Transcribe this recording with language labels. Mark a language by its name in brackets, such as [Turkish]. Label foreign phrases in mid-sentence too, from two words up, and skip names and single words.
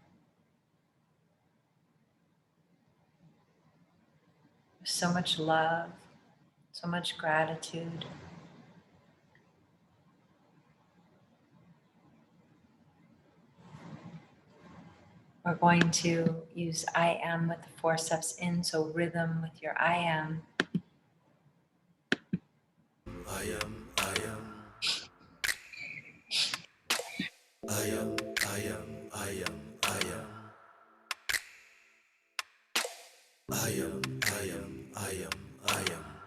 [English] So much love, so much gratitude. We're going to use I am with the forceps in, so rhythm with your I am. I am, I am. I am, I am, I am, I am. I am, I am, I am, I am.